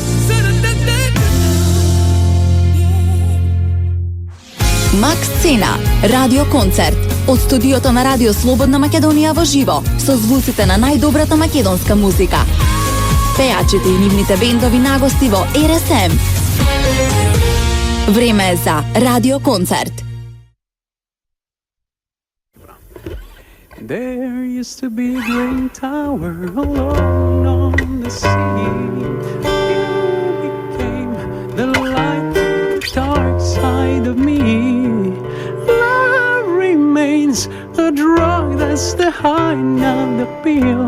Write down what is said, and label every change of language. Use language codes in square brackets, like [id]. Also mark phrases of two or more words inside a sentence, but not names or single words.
[mk] Макс Цена, радио концерт. Од студиото на Радио Слободна Македонија во живо, со звуците на најдобрата македонска музика. Пејачите и нивните бендови нагости во РСМ. Време е за радио концерт. [en] There used to be a great tower alone on the sea. You became the light, the dark side of me. Love remains a drug that's the high, not the pill.